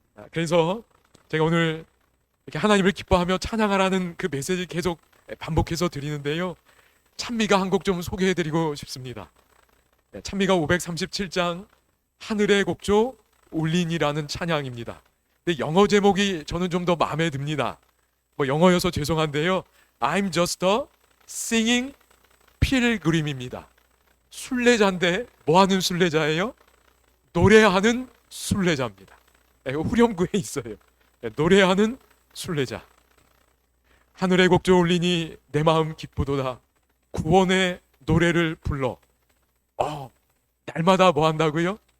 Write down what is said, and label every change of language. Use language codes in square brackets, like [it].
[ko] 그래서 제가 오늘 이렇게 하나님을 기뻐하며 찬양하라는 그 메시지 계속 반복해서 드리는데요. 찬미가 한 곡 좀 소개해드리고 싶습니다. 찬미가 537장 하늘의 곡조 울린이라는 찬양입니다. 근데 영어 제목이 저는 좀 더 마음에 듭니다. 뭐 영어여서 죄송한데요. [en] I'm just a singing pilgrim입니다. [ko] 순례자인데 뭐하는 순례자예요? 노래하는 순례자입니다. 후렴구에 있어요. 노래하는 순례자. 하늘의 곡조 울리니 내 마음 기쁘도다. 구원의 노래를 불러. 날마다 뭐 한다고요?